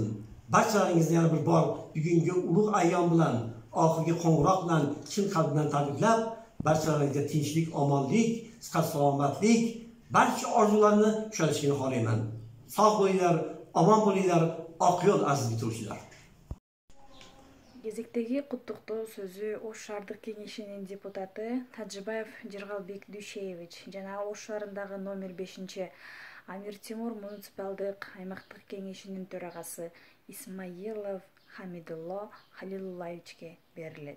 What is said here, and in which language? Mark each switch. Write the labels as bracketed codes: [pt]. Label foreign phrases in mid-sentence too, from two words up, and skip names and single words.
[uz] Barchalaringizni yana bir bor bugungi ulug' ayyom bilan, oxirgi qo'ng'iroq bilan chin qalbdan tabriklab, barchalaringizga tinchlik, omonlik, sihat salomatlik, barcha orzularni ushalishini xohlayman. Sog' bo'linglar, omon bo'linglar, oq yo'l aziz bitiruvchilar. [ky] Кезектеги куттуктоо сөзү Ош шаардык кеңешинин депутаты Тажибаев Жыргалбек Дүйшеевич жана Ош шаарындагы номер 5 Амир Тимур муниципалдык аймактык кеңешинин төрагасы Исмаилов Хамидулло Халилуллаевичке берилет.